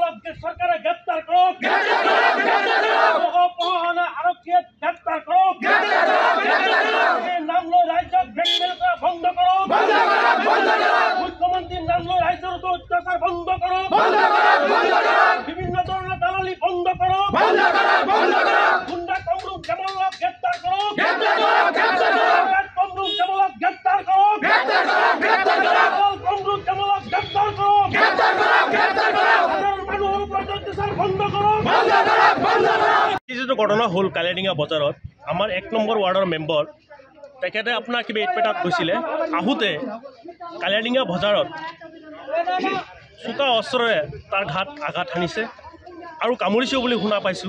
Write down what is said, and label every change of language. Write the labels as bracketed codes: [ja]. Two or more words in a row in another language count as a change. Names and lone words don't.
[as] সরকারে গ্রেপ্তার করুক, আরক্ষী গ্রেপ্তার করুক, নামলো রাজ্য ব্ল্যাকমেল করা বন্ধ করুক, মুখ্যমন্ত্রীর নামলো রাজ্যের উপর অত্যাচার বন্ধ করুক, বিভিন্ন ধরনের দালালি বন্ধ করুক, গুন্ডা কমরুক জামালক গ্রেপ্তার করুক, কমরুক জামালক গ্রেপ্তার করুক, কমরুক জামালক গ্রেপ্তার করুক, যিটো ঘটনা হ'ল কালিয়াডিঙা বজাৰত আমাৰ ১ নম্বৰ ৱাৰ্ডৰ মেম্বৰ তেখেতে আপোনাৰ কিবা ইটপেটাত গৈছিলে আহোঁতে কালিয়াডিঙা বজাৰত চোকা অস্ত্ৰৰে তাৰ ঘাট আঘাত সানিছে আৰু কামুৰিছেও বুলি শুনা পাইছোঁ।